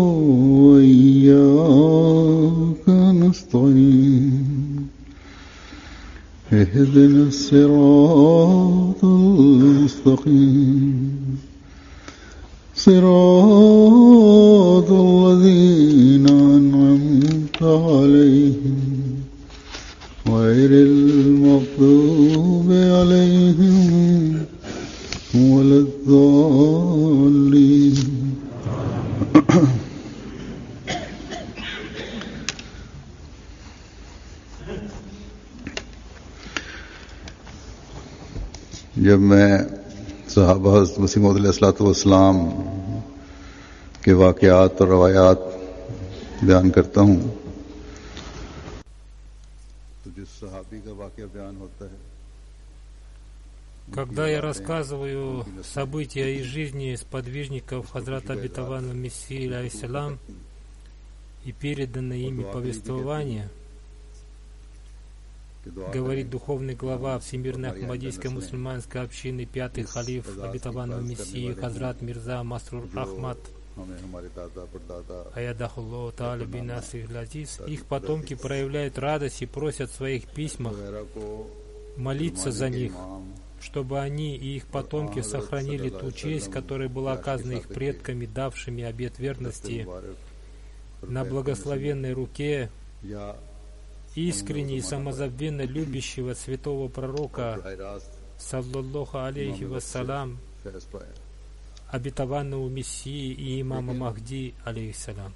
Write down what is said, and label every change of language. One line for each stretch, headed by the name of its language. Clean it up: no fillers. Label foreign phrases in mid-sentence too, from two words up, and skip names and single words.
Arabic: وإياك نستعين اهدنا الصراط المستقيم صراط الذين أنعمت عليهم غير المغضوب عليهم ولا الضالين
Urdu: جب میں صحابہ حضرت مسیح موعود علیہ السلام کے واقعات اور روایات بیان کرتا ہوں تو جس صحابی کا واقعہ بیان ہوتا ہے,
Russian: когда я рассказываю события из жизни сподвижников Хазрата Обетованного Мессии алейхиссалам и переданное ими повествование, говорит духовный глава Всемирной Ахмадийской мусульманской общины, пятый халиф Обетованного Мессии Хазрат Мирза Масрур Ахмад
Arabic: أيده الله تعالى بنصره العزيز,
Russian: их потомки проявляют радость и просят в своих письмах молиться за них, чтобы они и их потомки сохранили ту честь, которая была оказана их предками, давшими обет верности на благословенной руке искренне и самозабвенно любящего святого пророка,
Arabic: صلى الله عليه وسلم,
Russian: обетованного Мессии и имама Махди, алейхиссалям.